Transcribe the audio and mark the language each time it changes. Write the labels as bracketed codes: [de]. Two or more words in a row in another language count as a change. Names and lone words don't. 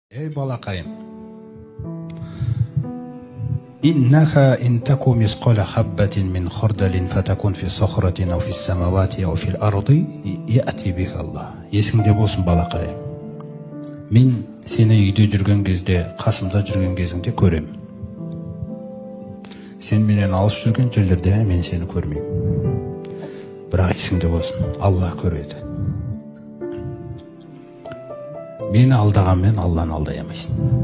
[kk] Ey балақайым, [ar] إنها إن تك مثقال حبة من خردل فتكن في صخرة أو في السماوات أو في الأرض يأت بها الله. [kk] Есіңде болсын балақайым. Мен сені үйде жүрген кезде, қасымда жүрген кезіңде көрем. Сен менен алыс жүрген жерлерде мен сені көрмеймін. Бірақ есіңде болсын, Аллах көреді. Мені алдағанмен Алланы алдай алмайсың.